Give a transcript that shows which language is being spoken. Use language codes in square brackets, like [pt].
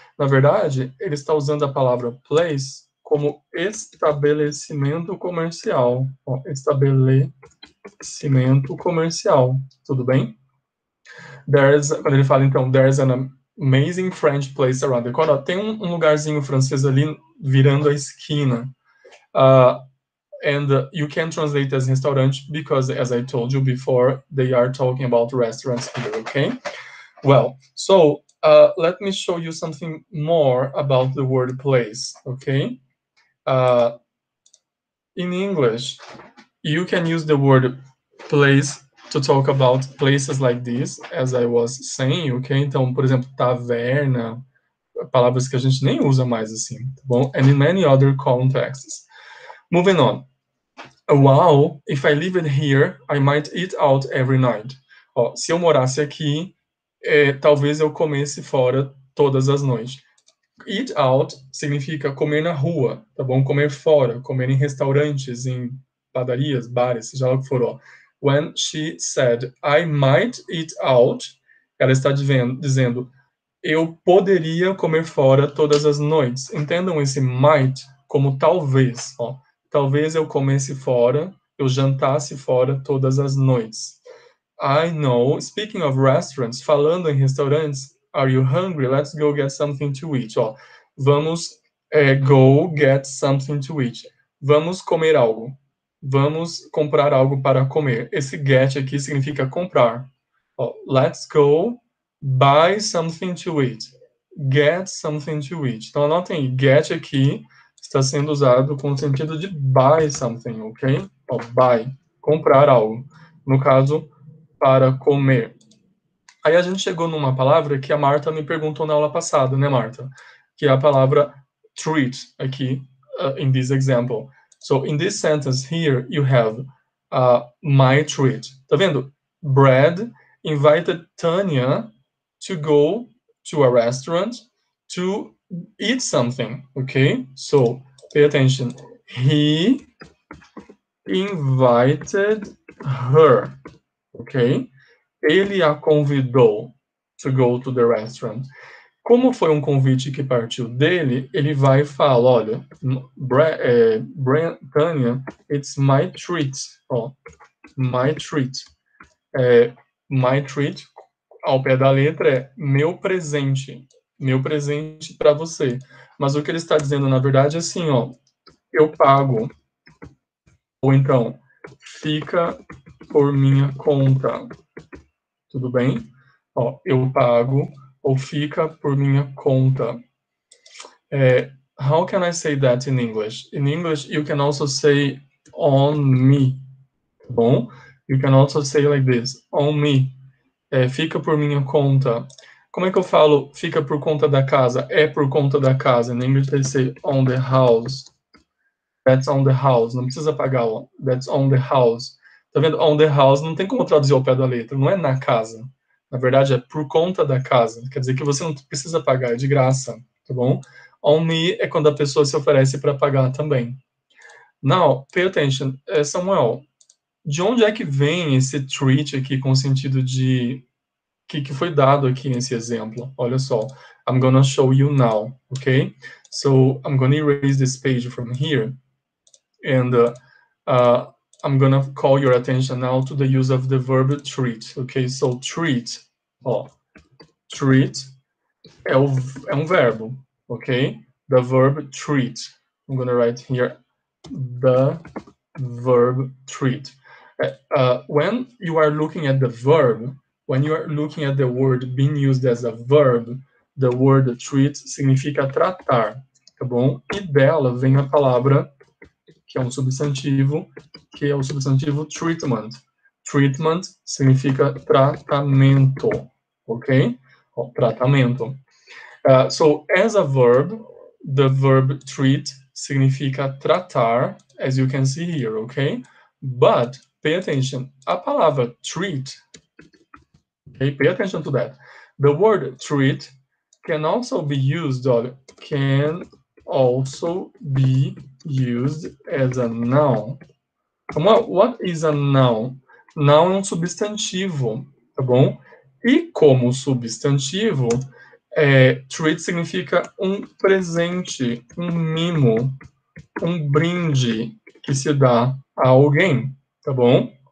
[pt] Na verdade, ele está usando a palavra place como estabelecimento comercial. Ó, estabelecimento comercial. Tudo bem? Quando ele fala, então, [en] there's an amazing French place around the corner. [pt] Tem um lugarzinho francês ali virando a esquina. [en] And you can translate as restaurante because, as I told you before, they are talking about restaurants here, okay? Well, so let me show you something more about the word place, okay? In English, you can use the word place to talk about places like this, as I was saying, ok? [pt] Então, por exemplo, taverna, palavras que a gente nem usa mais assim, tá bom? [en] And in many other contexts. Moving on. Wow, if I live it here, I might eat out every night. [pt] Ó, se eu morasse aqui, talvez eu comesse fora todas as noites. Eat out significa comer na rua, tá bom? Comer fora, comer em restaurantes, em padarias, bares, seja lá o que for. Ó. [en] When she said, I might eat out, [pt] ela está dizendo, eu poderia comer fora todas as noites. Entendam esse might como talvez. Ó. Talvez eu comesse fora, eu jantasse fora todas as noites. [en] I know, speaking of restaurants, [pt] falando em restaurantes, [en] are you hungry? Let's go get something to eat. Ó, vamos go get something to eat. [pt] Vamos comer algo. Vamos comprar algo para comer. Esse get aqui significa comprar. [en] Ó, let's go buy something to eat. Get something to eat. [pt] Então, anotem, get aqui está sendo usado com o sentido de buy something, ok? Ó, buy, comprar algo. No caso, para comer. Aí a gente chegou numa palavra que a Marta me perguntou na aula passada, né, Marta? Que é a palavra treat, aqui, [en] in this example. So, in this sentence here, you have my treat. [pt] Tá vendo? [en] Brad invited Tanya to go to a restaurant to eat something, okay? So, pay attention. He invited her, ok? [pt] Ele a convidou [en] to go to the restaurant. [pt] Como foi um convite que partiu dele, ele vai e fala, olha, Tanya, [en] it's my treat. [pt] Ó, my treat. My treat, ao pé da letra, é meu presente para você. Mas o que ele está dizendo, na verdade, é assim, ó, eu pago. Ou então, fica por minha conta. Tudo bem? Ó, eu pago ou fica por minha conta. [en] How can I say that in English? In English, you can also say on me. [pt] Tá bom? [en] You can also say like this, on me. [pt] Fica por minha conta. Como é que eu falo fica por conta da casa? É por conta da casa. [en] In English, they say on the house. That's on the house. [pt] Não precisa pagar, ó. [en] That's on the house. [pt] Tá vendo? On the house não tem como traduzir ao pé da letra. Não é na casa. Na verdade, é por conta da casa. Quer dizer que você não precisa pagar, é de graça. Tá bom? On me é quando a pessoa se oferece para pagar também. Now, pay attention. Samuel, de onde é que vem esse treat aqui com o sentido de... que foi dado aqui nesse exemplo? Olha só. [en] I'm gonna show you now, okay? So, I'm gonna erase this page from here. And I'm gonna call your attention now to the use of the verb treat, okay? [pt] So, treat, ó, treat é um verbo, okay? [en] The verb treat. I'm gonna write here the verb treat. When you are looking at the verb, when you are looking at the word being used as a verb, the word treat [pt] significa tratar, tá bom? E dela vem a palavra que é um substantivo, que é o substantivo treatment. Treatment significa tratamento, ok? Tratamento. [en] So, as a verb, the verb treat [pt] significa tratar, [en] as you can see here, ok? But, pay attention, [pt] a palavra [en] treat, okay, pay attention to that. The word treat can also be used, as a noun. What is a noun? [pt] Noun é um substantivo, tá bom? E como substantivo, treat significa um presente, um mimo, um brinde que se dá a alguém, tá bom?